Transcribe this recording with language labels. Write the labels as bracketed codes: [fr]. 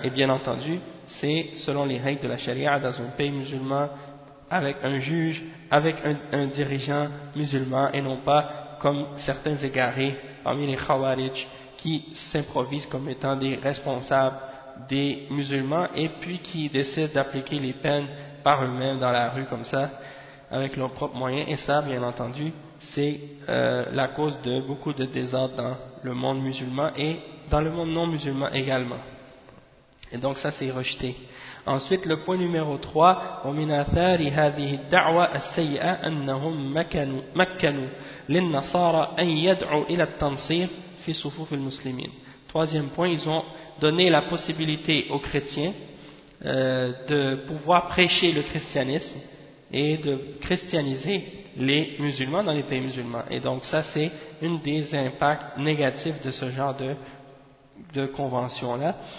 [fr] Et bien entendu, c'est selon les règles de la charia dans un pays musulman, avec un juge, avec un dirigeant musulman et non pas comme certains égarés parmi les Khawarij qui s'improvisent comme étant des responsables des musulmans et puis qui décident d'appliquer les peines par eux-mêmes dans la rue comme ça avec leurs propres moyens. Et ça bien entendu c'est la cause de beaucoup de désordre dans le monde musulman et dans le monde non musulman également. Et donc ça c'est rejeté. Ensuite le point numéro 3, [ar] ومن آثار هذه الدعوة السيئة أنهم مكنوا للنصارى أن يدعوا إلى التنصير في صفوف المسلمين. [fr] Troisième point, ils ont donné la possibilité aux chrétiens de pouvoir prêcher le christianisme et de christianiser les musulmans dans les pays musulmans. Et donc ça c'est une des impacts négatifs de ce genre de convention là.